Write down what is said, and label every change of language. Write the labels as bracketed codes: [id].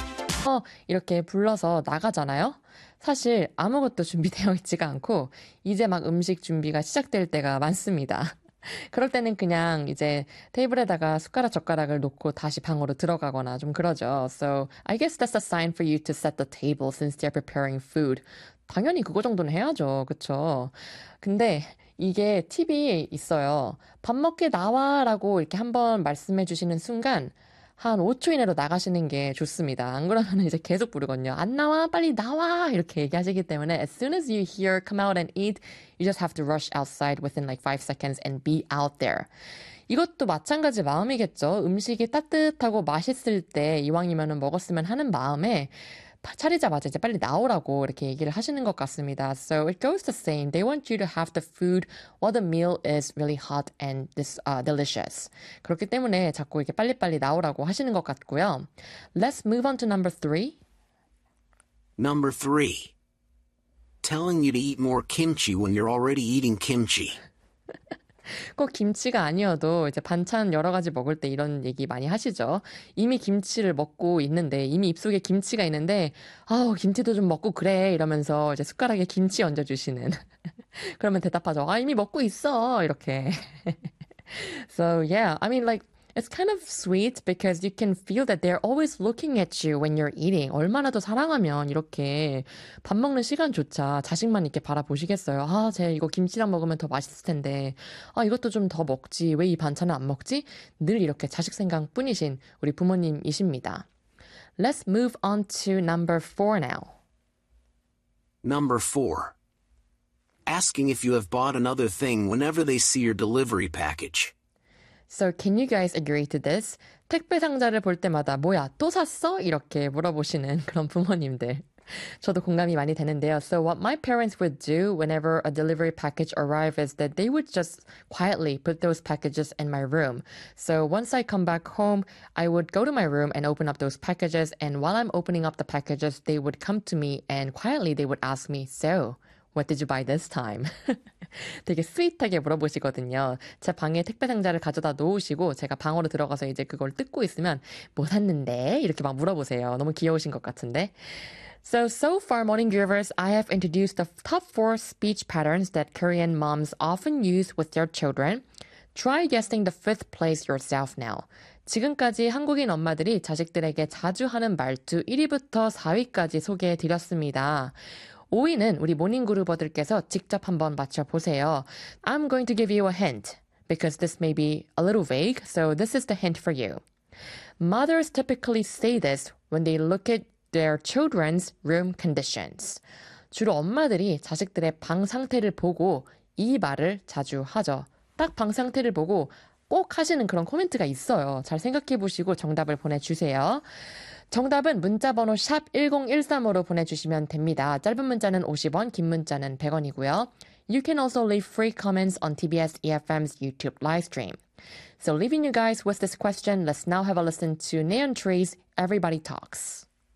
[ko] 해서 이렇게 불러서 나가잖아요. 사실 아무것도 준비되어 있지가 않고 이제 막 음식 준비가 시작될 때가 많습니다. 그럴 때는 그냥 이제 테이블에다가 숟가락 젓가락을 놓고 다시 방으로 들어가거나 좀 그러죠. [en] So I guess that's a sign for you to set the table since they're preparing food. [ko] 당연히 그거 정도는 해야죠. 그쵸? 근데 이게 팁이 있어요. 밥 먹게 나와라고 이렇게 한번 말씀해 주시는 순간 한 5초 이내로 나가시는 게 좋습니다. 안 그러면 이제 계속 부르거든요. 안 나와, 빨리 나와! 이렇게 얘기하시기 때문에 [en] As soon as you hear, come out and eat, you just have to rush outside within like 5 seconds and be out there. [ko] 이것도 마찬가지 마음이겠죠. 음식이 따뜻하고 맛있을 때 이왕이면 먹었으면 하는 마음에 차리자마자 이제 빨리 나오라고 이렇게 얘기를 하시는 것 같습니다. [en] So it goes the same. They want you to have the food while the meal is really hot and delicious. [ko] 그렇기 때문에 자꾸 이렇게 빨리빨리 나오라고 하시는 것 같고요. [en] Let's move on to number three. Number three. Telling you to eat more kimchi when you're already eating kimchi. [ko] 꼭 김치가 아니어도 이제 반찬 여러 가지 먹을 때 이런 얘기 많이 하시죠. 이미 김치를 먹고 있는데, 이미 입속에 김치가 있는데, 아우, 김치도 좀 먹고 그래. 이러면서 이제 숟가락에 김치 얹어주시는. 그러면 대답하죠. 아, 이미 먹고 있어. 이렇게. [en] So, yeah. I mean, like, it's kind of sweet because you can feel that they're always looking at you when you're eating. [ko] 얼마나 더 사랑하면 이렇게 밥 먹는 시간조차 자식만 이렇게 바라보시겠어요. 아, 쟤 이거 김치랑 먹으면 더 맛있을 텐데. 아, 이것도 좀더 먹지. 왜이 반찬을 안 먹지? 늘 이렇게 자식 생각뿐이신 우리 부모님이십니다. [en] Let's move on to number four now. Number four, asking if you have bought another thing whenever they see your delivery package. So, can you guys agree to this? [ko] 택배 상자를 볼 때마다, 뭐야, 또 샀어? 이렇게 물어보시는 그런 부모님들. 저도 공감이 많이 되는데요. [en] So, what my parents would do whenever a delivery package arrived is that they would just quietly put those packages in my room. So, once I come back home, I would go to my room and open up those packages. And while I'm opening up the packages, they would come to me and quietly they would ask me, So, what did you buy this time? [ko] 되게 스윗하게 물어보시거든요. 제 방에 택배 상자를 가져다 놓으시고 제가 방으로 들어가서 이제 그걸 뜯고 있으면 뭐 샀는데? 이렇게 막 물어보세요. 너무 귀여우신 것 같은데. [en] So far, Morning Groovers, I have introduced the top four speech patterns that Korean moms often use with their children. Try guessing the fifth place yourself now. [ko] 지금까지 한국인 엄마들이 자식들에게 자주 하는 말투 1위부터 4위까지 소개해 드렸습니다. 5위는 우리 모닝그루버들께서 직접 한번 맞춰보세요. [en] I'm going to give you a hint because this may be a little vague, so this is the hint for you. Mothers typically say this when they look at their children's room conditions. [ko] 주로 엄마들이 자식들의 방 상태를 보고 이 말을 자주 하죠. 딱방 상태를 보고 꼭 하시는 그런 코멘트가 있어요. 잘 생각해보시고 정답을 보내주세요. 정답은 문자번호 샵 1013으로 보내주시면 됩니다. 짧은 문자는 50원, 긴 문자는 100원이고요. [en] You can also leave free comments on TBS EFM's YouTube live stream. So leaving you guys with this question, let's now have a listen to Neon Tree's Everybody Talks.